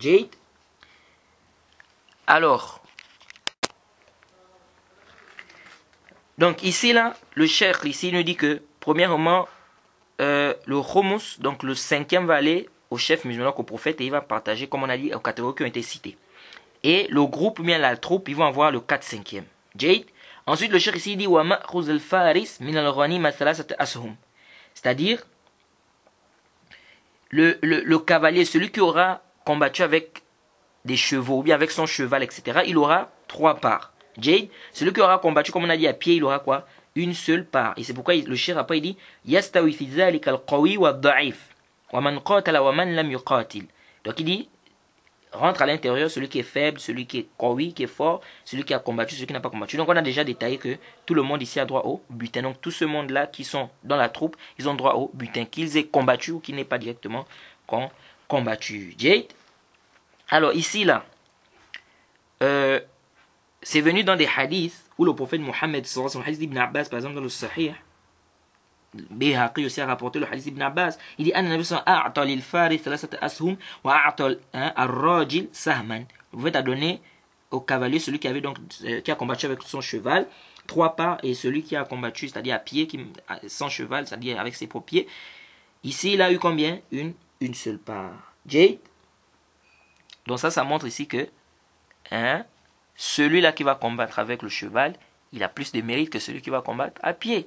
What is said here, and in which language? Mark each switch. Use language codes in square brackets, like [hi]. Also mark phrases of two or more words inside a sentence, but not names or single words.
[fr] Alors, donc ici, là, le cheikh ici nous dit que, premièrement, le Homus, donc le 5e va aller au chef musulman, au prophète, et il va partager, comme on a dit, aux catégories qui ont été citées. Et le groupe, bien la troupe, ils vont avoir le 4/5e. Ensuite, le cheikh ici dit [ar] ومأخوذ الفارس من الغنيمة ثلاثة أسهم. [fr] C'est-à-dire, le cavalier, celui qui aura combattu avec des chevaux, ou bien avec son cheval, etc., il aura 3 parts. Celui qui aura combattu, comme on a dit, à pied, il aura quoi? Une seule part. Et c'est pourquoi le cheikh après il dit [ar] يستوي في ذلك القوي والضعيف ومن قاتل ومن لم يقاتل. [fr] Donc il dit rentre à l'intérieur celui qui est faible, celui qui est qawi, qui est fort, celui qui a combattu, celui qui n'a pas combattu. Donc on a déjà détaillé que tout le monde ici a droit au butin. Donc tout ce monde-là qui sont dans la troupe, ils ont droit au butin, qu'ils aient combattu ou qu'ils n'aient pas directement combattu. Alors ici là, c'est venu dans des hadiths où le prophète Mohammed, son hadith d'Ibn Abbas par exemple dans le Sahih, Bihaqi aussi a rapporté le hadith d'Ibn Abbas, il dit [ar] أن النبي صلى الله عليه وسلم أعطى للفارس ثلاثة أسهم وأعطى الراجل سهما. [fr] Le prophète a donné au cavalier, celui qui avait donc qui a combattu avec son cheval, 3 parts, et celui qui a combattu, c'est-à-dire à pied, sans cheval, c'est-à-dire avec ses propres pieds, ici il a eu combien? Une seule part. Donc ça montre ici que celui-là qui va combattre avec le cheval, il a plus de mérite que celui qui va combattre à pied.